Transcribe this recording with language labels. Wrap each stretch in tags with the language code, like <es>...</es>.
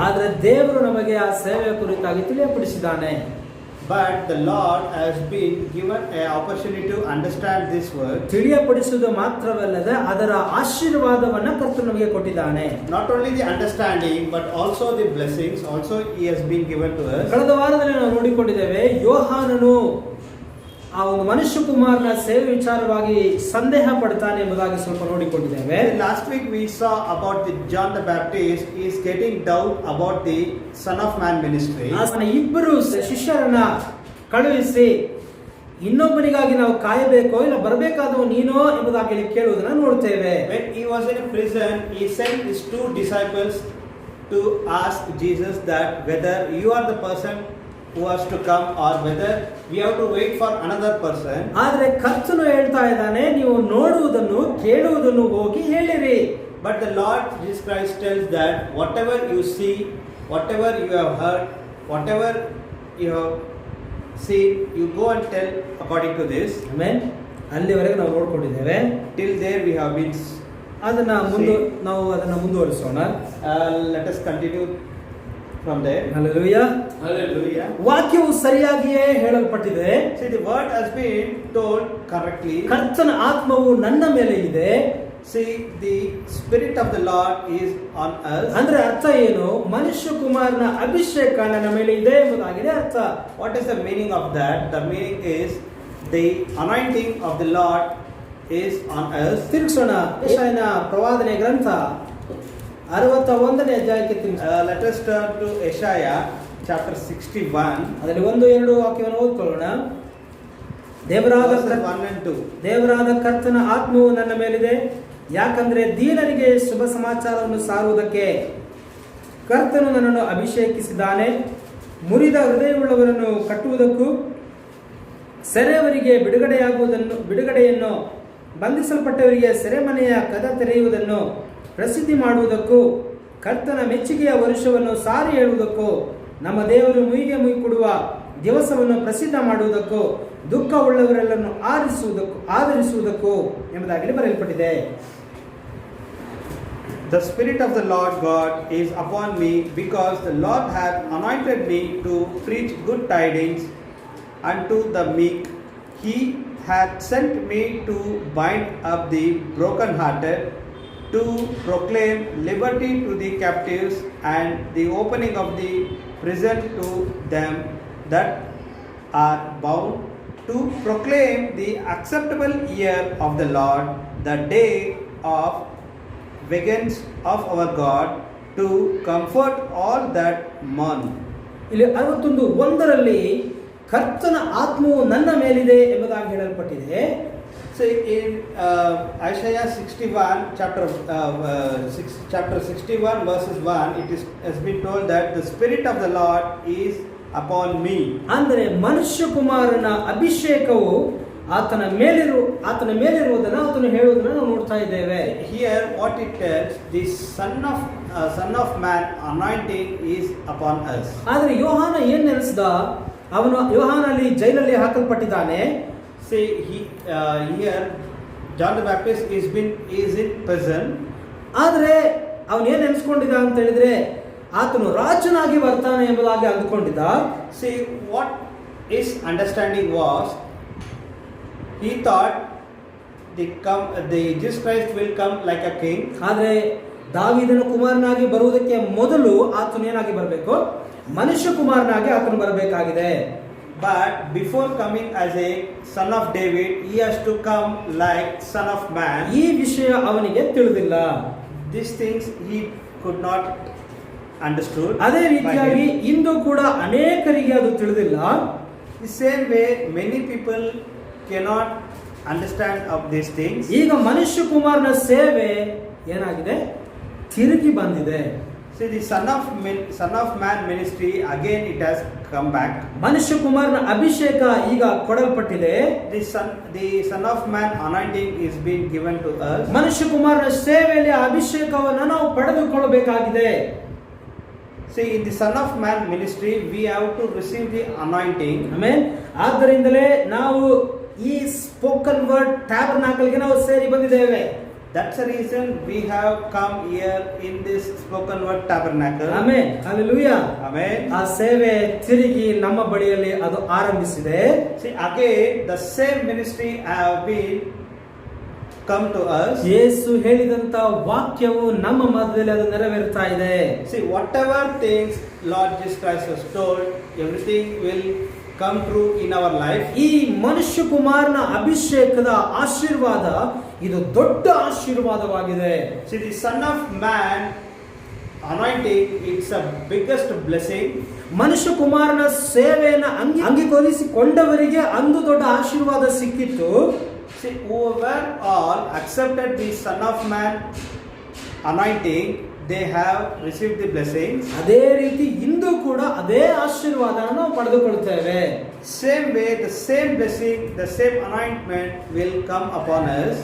<kn>ಆದರೆ ದೇವರು ನಮಗೆ ಆ ಸೇವೆಯ ಕುರಿತಾಗಿ ತಿಳಿಯಪಡಿಸಿದ್ದಾನೆ.</kn> <en>But the Lord has been given an opportunity to understand this word.</en> <kn>ತಿಳಿಯಪಡಿಸುವುದು ಮಾತ್ರವಲ್ಲದೆ ಅದರ ಆಶೀರ್ವಾದವನ್ನ ಕರ್ತನು ನಮಗೆ ಕೊಟ್ಟಿದ್ದಾನೆ.</kn> <en>Not only the understanding, but also the blessings. Also, He has been given to us.</en> <kn>ಕಳೆದ ವಾರದಲ್ಲಿ ನಾವು ನೋಡಿಕೊಂಡಿದ್ದೇವೆ, ಯೋಹಾನನು ಆ ಒಂದು ಮನುಷ್ಯ ಕುಮಾರನ ಸೇವೆ ವಿಚಾರವಾಗಿ ಸಂದೇಹ ಪಡ್ತಾನೆ ಎಂಬುದಾಗಿ ಸ್ವಲ್ಪ ನೋಡಿಕೊಂಡಿದ್ದೇವೆ.</kn> <en>Last week we saw about the John the Baptist is getting doubt about the Son of Man ministry.</en> <kn>ಆತನ ಇಬ್ಬರು ಶಿಷ್ಯರನ್ನ ಕಳುಹಿಸಿ, ಇನ್ನೊಬ್ಬನಿಗಾಗಿ ನಾವು ಕಾಯಬೇಕೋ ಇಲ್ಲ ಬರಬೇಕಾದವ ನೀನೋ ಎಂಬುದಾಗಿ ಕೇಳುವುದನ್ನು ನೋಡ್ತೇವೆ.</kn> <en>When he was in a prison, he sent his two disciples to ask Jesus that whether you are the person who has to come or whether we have to wait for another person.</en> <kn>ಆದರೆ ಕರ್ತನು ಹೇಳ್ತಾ ಇದ್ದಾನೆ, ನೀವು ನೋಡುವುದನ್ನು ಕೇಳುವುದನ್ನು ಹೋಗಿ ಹೇಳಿರಿ.</kn> <en>But the Lord Jesus Christ tells that whatever you see, whatever you have heard, whatever you have seen, you go and tell according to this.</en> <kn>Amen. ಅಲ್ಲಿವರೆಗೆ ನಾವು ನೋಡ್ಕೊಂಡಿದ್ದೇವೆ.</kn> <en>Till there we have been.</en> <kn>ನಾವು ಅದನ್ನ ಮುಂದುವರಿಸೋಣ.</kn> <en>Let us continue from there.</en> <kn>Hallelujah.</kn> <en>Hallelujah.</en> <kn>ವಾಕ್ಯವು ಸರಿಯಾಗಿಯೇ ಹೇಳಲ್ಪಟ್ಟಿದೆ.</kn> <en>See, the word has been told correctly.</en> <kn>ಕರ್ತನ ಆತ್ಮವು ನನ್ನ ಮೇಲೆ ಇದೆ.</kn> <en>See, the Spirit of the Lord is on us.</en> <kn>ಅಂದ್ರೆ ಅರ್ಥ ಏನು? ಮನುಷ್ಯ ಕುಮಾರನ ಅಭಿಷೇಕ ನನ್ನ ಮೇಲೆ ಇದೆ ಎಂಬುದಾಗಿದೆ ಅರ್ಥ.</kn> <en>What is the meaning of that? The meaning is the anointing of the Lord is on us.</en> <kn>ತಿರುಗಿಸೋಣ. ಯೆಶಾಯನ ಪ್ರವಾದನೆ ಗ್ರಂಥ 61ನೇ ಅಧ್ಯಾಯಕ್ಕೆ</kn> <en>Let us turn to Isaiah chapter 61.</en> <kn>ಅದರಲ್ಲಿ 1-2 ವಾಕ್ಯವನ್ನು ಓದ್ಕೊಳ್ಳೋಣ. ದೇವರಾದ</kn> <en>Verses 1 and 2.</en> <kn>ದೇವರಾದ ಕರ್ತನ ಆತ್ಮವು ನನ್ನ ಮೇಲಿದೆ, ಯಾಕಂದ್ರೆ ದೀನರಿಗೆ ಶುಭ ಸಮಾಚಾರವನ್ನು ಸಾರುವುದಕ್ಕೆ ಕರ್ತನು ನನ್ನನ್ನು ಅಭಿಷೇಕಿಸಿದ್ದಾನೆ. ಮುರಿದ ಹೃದಯವುಳ್ಳವರನ್ನು ಕಟ್ಟುವುದಕ್ಕೂ, ಸೆರೆಯವರಿಗೆ ಬಿಡುಗಡೆಯನ್ನು, ಬಂಧಿಸಲ್ಪಟ್ಟವರಿಗೆ ಸೆರೆಮನೆಯ ಕದ ತೆರೆಯುವುದನ್ನು ಪ್ರಸಿದ್ಧಿ ಮಾಡುವುದಕ್ಕೂ, ಕರ್ತನ ಮೆಚ್ಚುಗೆಯ ವರುಷವನ್ನು ಸಾರಿ ಹೇಳುವುದಕ್ಕೂ, ನಮ್ಮ ದೇವರು ಮುಯಿಗೆ ಕೊಡುವ ದಿವಸವನ್ನು ಪ್ರಸಿದ್ಧ ಮಾಡುವುದಕ್ಕೂ, ದುಃಖವುಳ್ಳವರೆಲ್ಲರನ್ನು ಆದರಿಸುವುದಕ್ಕೂ ಎಂಬುದಾಗಿ ಬರೆಯಲ್ಪಟ್ಟಿದೆ.</kn> <en>The Spirit of the Lord God is upon me, because the Lord hath anointed me to preach good tidings unto the meek. He hath sent me to bind up the brokenhearted, to proclaim liberty to the captives, and the opening of the prison to them that are bound, to proclaim the acceptable year of the Lord, the day of vengeance of our God, to comfort all that mourn.</en> <kn>ಇಲ್ಲಿ 61:1 ಕರ್ತನ ಆತ್ಮವು ನನ್ನ ಮೇಲಿದೆ ಎಂಬುದಾಗಿ ಹೇಳಲ್ಪಟ್ಟಿದೆ.</kn> <en>So in Isaiah 61 chapter 61 verses 1, it has been told that the Spirit of the Lord is upon me.</en> <kn>ಅಂದರೆ ಮನುಷ್ಯ ಕುಮಾರನ ಅಭಿಷೇಕವು ಆತನ ಮೇಲಿರುವುದನ್ನು ಆತನು ಹೇಳುವುದನ್ನು ನಾವು ನೋಡ್ತಾ ಇದ್ದೇವೆ.</kn> <en>Here what it tells, the son of man anointing is upon us.</en> <kn>ಆದರೆ ಯೋಹಾನ ಏನ್ ನೆನೆಸಿದ, ಅವನು ಯೋಹಾನಲ್ಲಿ ಜೈಲಲ್ಲಿ ಹಾಕಲ್ಪಟ್ಟಿದ್ದಾನೆ.</kn> <en>See here John the Baptist is in prison.</en> <kn>ಆದರೆ ಅವನು ಏನ್ ನೆನೆಸ್ಕೊಂಡಿದ್ದ ಅಂತ ಹೇಳಿದ್ರೆ ಆತನು ರಾಜನಾಗಿ ಬರ್ತಾನೆ ಎಂಬುದಾಗಿ ಅಂದುಕೊಂಡಿದ್ದ.</kn> <en>See what his understanding was, he thought the Jesus Christ will come like a king.</en> <kn>ಆದರೆ ದಾವೀದನ ಕುಮಾರನಾಗಿ ಬರುವುದಕ್ಕೆ ಮೊದಲು ಆತನು ಏನಾಗಿ ಬರಬೇಕು, ಮನುಷ್ಯ ಕುಮಾರನಾಗಿ ಆತನು ಬರಬೇಕಾಗಿದೆ.</kn> <en>But before coming as a son of David, he has to come like son of man.</en> <kn>ಈ ವಿಷಯ ಅವನಿಗೆ ತಿಳಿದಿಲ್ಲ.</kn> <en>These things he could not understood.</en> <kn>ಅದೇ ರೀತಿಯಾಗಿ ಇಂದು ಕೂಡ ಅನೇಕರಿಗೆ ಅದು ತಿಳಿದಿಲ್ಲ.</kn> <en>The same way many people cannot understand of these things.</en> <kn>ಈಗ ಮನುಷ್ಯ ಕುಮಾರನ ಸೇವೆ ಏನಾಗಿದೆ, ತಿರುಗಿ ಬಂದಿದೆ.</kn> <en>See, the son of man ministry again it has come back.</en> <kn>ಮನುಷ್ಯ ಕುಮಾರನ ಅಭಿಷೇಕ ಈಗ ಕೊಡಲ್ಪಟ್ಟಿದೆ.</kn> <en>The son of man anointing is being given to us.</en> <kn>ಮನುಷ್ಯ ಕುಮಾರನ ಸೇವೆಯಲ್ಲಿ ಅಭಿಷೇಕವನ್ನು ನಾವು ಪಡೆದುಕೊಳ್ಳಬೇಕಾಗಿದೆ.</kn> <en>See, in the son of man ministry we have to receive the anointing.</en> <kn>Amen. ಆದ್ದರಿಂದಲೇ ನಾವು ಈ spoken word ಟ್ಯಾಬರ್ನಾಕಲ್ಗೆ ನಾವು ಸೇರಿ ಬಂದಿದ್ದೇವೆ.</kn> <en>That's the reason we have come here in this spoken word tabernacle.</en> <kn>Amen. Hallelujah.</kn> <en>Amen.</en> <kn>ಆ ಸೇವೆ ತಿರುಗಿ ನಮ್ಮ ಬಳಿಯಲ್ಲಿ ಅದು ಆರಂಭಿಸಿದೆ.</kn> <en>See, again the same ministry have been come to us.</en> <kn>ಯೇಸು ಹೇಳಿದಂತ ವಾಕ್ಯವು ನಮ್ಮ ಮಧ್ಯದಲ್ಲಿ ಅದು ನೆರವೇರ್ತಾ ಇದೆ.</kn> <en>See, whatever things Lord Jesus Christ has told, everything will come true in our life.</en> <kn>ಈ ಮನುಷ್ಯ ಕುಮಾರನ ಅಭಿಷೇಕದ ಆಶೀರ್ವಾದ ಇದು ದೊಡ್ಡ ಆಶೀರ್ವಾದವಾಗಿದೆ.</kn> <en>See, the son of man anointing, it's a biggest blessing.</en> <kn>ಮನುಷ್ಯ ಕುಮಾರನ ಸೇವೆಯನ್ನು ಅಂಗೀಕರಿಸಿಕೊಂಡವರಿಗೆ ಅಂದು ದೊಡ್ಡ ಆಶೀರ್ವಾದ ಸಿಕ್ಕಿತ್ತು.</kn> <en>See, whoever all accepted the son of man anointing, they have received the blessings.</en> <kn>ಅದೇ ರೀತಿ ಇಂದು ಕೂಡ ಅದೇ ಆಶೀರ್ವಾದವನ್ನು ನಾವು ಪಡೆದುಕೊಳ್ಳುತ್ತೇವೆ.</kn> <en>Same way, the same blessing, the same anointment will come upon us.</en>